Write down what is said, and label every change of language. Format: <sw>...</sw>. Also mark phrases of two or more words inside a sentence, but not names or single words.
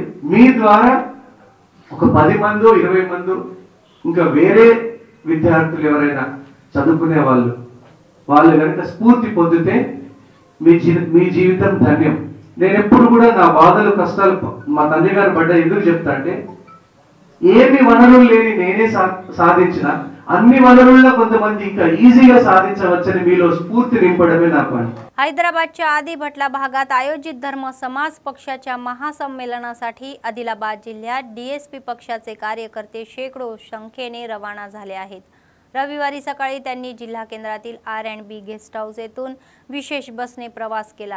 <te>మీ ద్వారా ఒక 10 మందో 20 మందో ఇంకా వేరే విద్యార్థులు ఎవరైనా చదువుకునే వాళ్ళు కనుక స్ఫూర్తి పొందితే మీ జీవితం ధన్యం। నేను ఎప్పుడు కూడా నా బాధలు కష్టాలు మా తండ్రి గారు పడ్డ ఎందుకు చెప్తా అంటే ఏమి వనరులు లేని నేనే సాధించిన అన్ని వనరుల్లో కొంతమంది ఇంకా ఈజీగా సాధించవచ్చని మీలో స్ఫూర్తి నింపడమే నా పని।</te> <mr>हैदराबादच्या आदी भटला भागात आयोजित धर्म समाज पक्षाच्या महासंमेलनासाठी आदिलाबाद जिल्ह्यात डीएसपी पक्षाचे कार्यकर्ते शेकडो संख्येने रवाना झाले आहेत। रविवारी सकाळी त्यांनी जिल्हा केंद्रातील R&B</mr> <en>guest house</en> <mr>येथून विशेष बसने प्रवास केला।</mr>